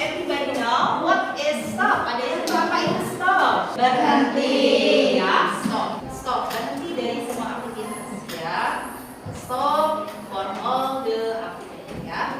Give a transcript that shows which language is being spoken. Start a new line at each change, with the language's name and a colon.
English: Everybody know what is stop?
Indonesian: Ada yang tahu apa itu stop? Berhenti. Ya, stop. Stop. Berhenti dari semua aktivitas ya.
English: Stop for all the activities ya.